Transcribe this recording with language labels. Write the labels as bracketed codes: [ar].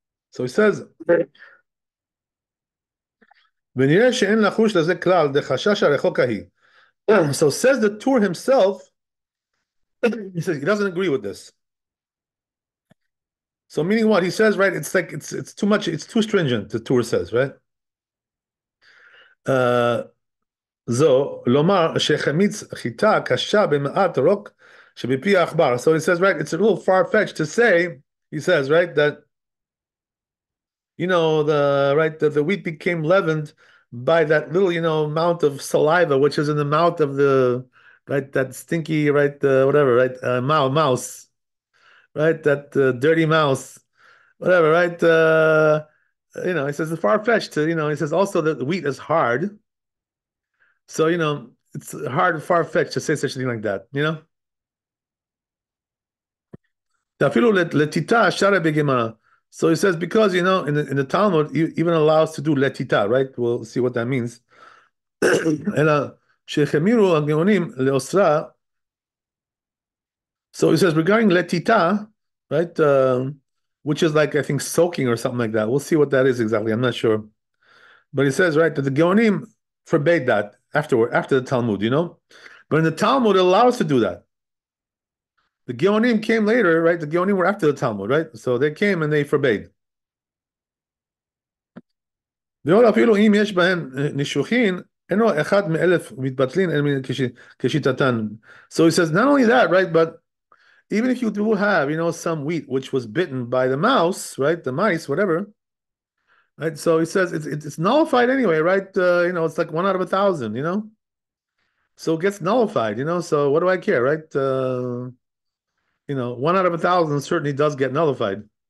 [en] So he says, [he] "ונראה שאין לחוש לזה כלל, דחשש הרחוקה היא." [en] So says the Tur himself, he says he doesn't agree with this. So meaning what? He says, right, it's like it's too much, it's too stringent, the Tur says, right? [he] זו, לומר שהחמיץ חיטה קשה במעט רוק שבפי העכבר. [en] So he says, right, it's a little far-fetched to say, he says, right, that the wheat became leavened by that little, amount of saliva which is in the mouth of the, right, that stinky, right, whatever, right, mouse, right, that dirty mouse, whatever, right, he says it's far-fetched to, he says also that the wheat is hard, so it's hard, far-fetched to say such a thing like that, [he] אפילו לתיתה שרה בגמרא. [en] So he says, because, in the Talmud, even allows to do letita, right? We'll see what that means. [he] אלא שהחמירו הגאונים לאוסרה. [en] So he says, regarding letita, right? Which is like, I think, soaking or something like that. We'll see what that is exactly. I'm not sure. But he says, right, that the Geonim forbade that after the Talmud, But in the Talmud, it allows to do that. The Geonim came later, right? The Geonim were after the Talmud, right? So they came and they forbade. [he] ועוד אפילו אם יש בהם נישוחין, אינו אחד מאלף מתבטלין כשיטתן. [en] So he says, not only that, right, but even if you do have, some wheat which was bitten by the mouse, right, the mice, whatever, right, so he says it's nullified anyway, right, it's like 1 out of 1,000, so it gets nullified, so what do I care, right, 1 out of 1,000 certainly does get nullified.